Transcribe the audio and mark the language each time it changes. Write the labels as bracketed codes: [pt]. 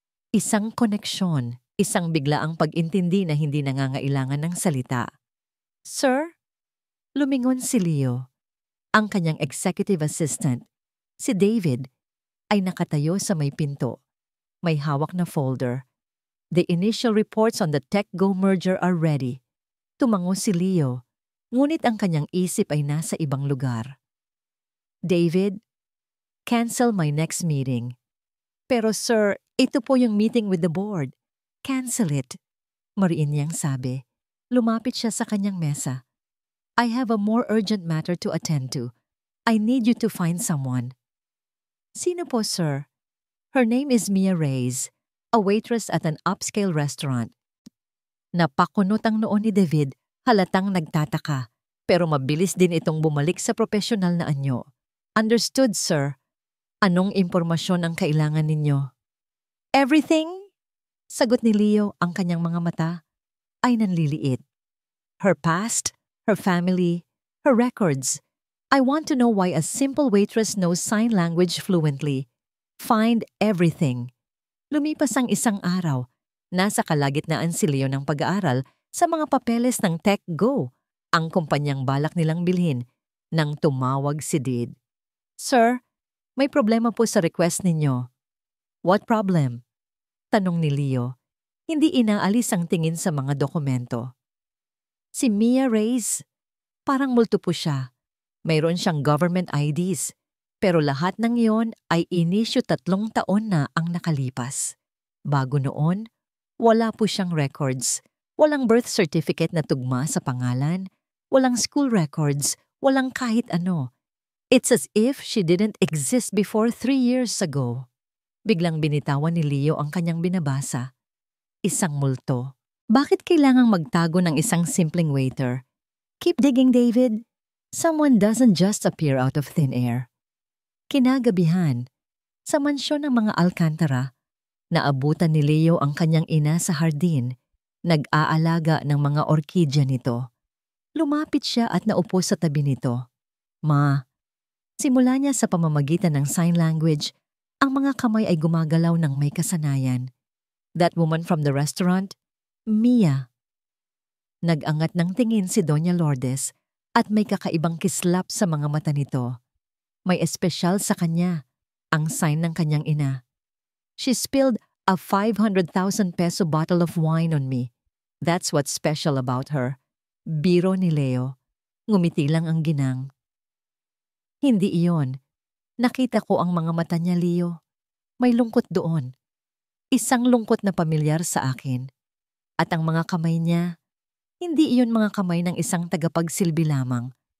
[tl] Isang koneksyon, isang biglaang pag-intindi na hindi nangangailangan ng salita. "Sir?" Lumingon si Leo. Ang kanyang executive assistant, si David, ay nakatayo sa may pinto. May hawak na folder. [en] The initial reports on the TechGo merger are ready. [tl] Tumango si Leo, ngunit ang kanyang isip ay nasa ibang lugar. [en] "David, cancel my next meeting." [tl] "Pero sir, ito po yung [en] meeting with the board." "Cancel it." [tl] Mariin niyang sabi. Lumapit siya sa kanyang mesa. [en] "I have a more urgent matter to attend to. I need you to find someone." [tl] "Sino po, sir?" [en] "Her name is Mia Reyes, a waitress at an upscale restaurant." [tl] Napakunot ang noon ni David, halatang nagtataka, pero mabilis din itong bumalik sa profesional na anyo. [en] "Understood, sir. [tl] Anong impormasyon ang kailangan ninyo?" [en] "Everything?" [tl] Sagot ni Leo, ang kanyang mga mata ay nanliliit. [en] "Her past, her family, her records. I want to know why a simple waitress knows sign language fluently. Find everything." [tl] Lumipas ang isang araw. Nasa kalagitnaan si Leo ng pag-aaral sa mga papeles ng TechGo, ang kumpanyang balak nilang bilhin, nang tumawag si Did. "Sir, may problema po sa request ninyo." [en] "What problem?" [tl] Tanong ni Leo. Hindi inaalis ang tingin sa mga dokumento. Si Mia Reyes, parang multo po siya. Mayroon siyang government IDs, pero lahat ng iyon ay inisyu 3 taon na ang nakalipas. Bago noon, wala po siyang records. Walang birth certificate na tugma sa pangalan, walang school records, walang kahit ano. [en] It's as if she didn't exist before 3 years ago. [tl] Biglang binitawan ni Leo ang kanyang binabasa. Isang multo. Bakit kailangang magtago ng isang simpleng waiter? [en] "Keep digging, David. Someone doesn't just appear out of thin air." [tl] Kinagabihan, sa mansyon ng mga Alcantara, naabutan ni Leo ang kanyang ina sa hardin, nag-aalaga ng mga orkidya nito. Lumapit siya at naupo sa tabi nito. "Ma." Simula niya sa pamamagitan ng sign language, ang mga kamay ay gumagalaw ng may kasanayan. [en] "That woman from the restaurant? Mia." [tl] Nag-angat ng tingin si Doña Lourdes at may kakaibang kislap sa mga mata nito. May espesyal sa kanya, ang sign ng kanyang ina. [en] "She spilled a 500,000 peso bottle of wine on me. That's what's special about her." [tl] Biro ni Leo. Ngumiti lang ang ginang. "Hindi iyon. Nakita ko ang mga mata niya, Leo. May lungkot doon. Isang lungkot na pamilyar sa akin. At ang mga kamay niya, hindi iyon mga kamay ng isang tagapagsilbi lamang.